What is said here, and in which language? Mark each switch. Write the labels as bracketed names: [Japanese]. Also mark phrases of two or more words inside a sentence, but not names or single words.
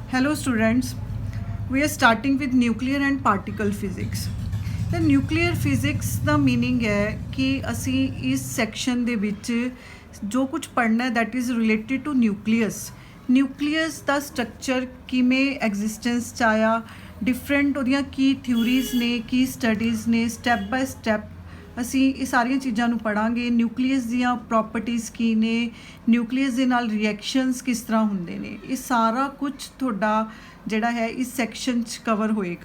[English] Hello students, we are starting with nuclear and particle physics. The nuclear physics [Punjabi] ਦਾ ਮੀਨਿੰਗ ਹੈ ਕਿ ਅਸੀਂ ਇਸ ਸੈਕਸ਼ਨ ਦੇ ਵਿੱਚ ਜੋ ਕੁਝ ਪੜ੍ਹਨਾ ਹੈ [English] that is related to nucleus [Punjabi] ਦਾ ਸਟਰਕਚਰ ਕਿਵੇਂ ਐਗਜ਼ਿਸਟੈਂਸ 'ਚ ਆਇਆ, ਡਿਫਰੈਂਟ ਉਹਦੀਆਂ ਕੀ ਥਿਊਰੀਜ਼ ਨੇ, ਕੀ ਸਟੱਡੀਜ਼ ਨੇ, [English] step by step [Punjabi] ਅਸੀਂ ਇਹ ਸਾਰੀਆਂ ਚੀਜ਼ਾਂ ਨੂੰ ਪੜ੍ਹਾਂਗੇ। ਨਿਊਕਲੀਅਸ ਦੀਆਂ ਪ੍ਰੋਪਰਟੀਜ਼ ਕੀ ਨੇ, ਨਿਊਕਲੀਅਸ ਦੇ ਨਾਲ ਰਿਐਕਸ਼ਨਸ ਕਿਸ ਤਰ੍ਹਾਂ ਹੁੰਦੇ ਨੇ, ਇਹ ਸਾਰਾ ਕੁਝ ਤੁਹਾਡਾ ਜਿਹੜਾ ਹੈ ਇਸ ਸੈਕਸ਼ਨ 'ਚ ਕਵਰ ਹੋਏਗਾ।